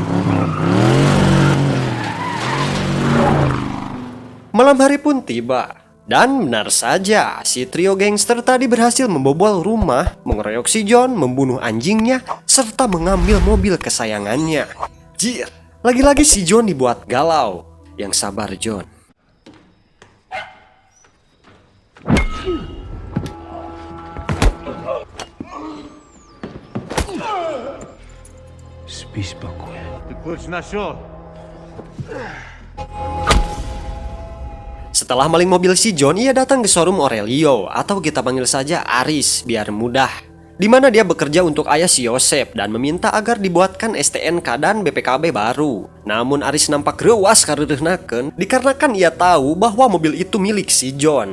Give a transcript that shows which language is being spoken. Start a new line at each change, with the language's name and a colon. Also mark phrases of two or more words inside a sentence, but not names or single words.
Indonesian: Malam hari pun tiba. Dan benar saja, si trio gangster tadi berhasil membobol rumah, mengeroyok si John, membunuh anjingnya, serta mengambil mobil kesayangannya. Lagi-lagi si John dibuat galau. Yang sabar John.
Russian: Спи спокойно. Ты ключ нашел?
Indonesian: Setelah maling mobil si John, ia datang ke showroom Aurelio, atau kita panggil saja Aris biar mudah, di mana dia bekerja untuk ayah si Yosef dan meminta agar dibuatkan STNK dan BPKB baru. Namun Aris nampak
Sundanese: rewas kareureunahkeun
Indonesian: dikarenakan ia tahu bahwa mobil itu milik si John.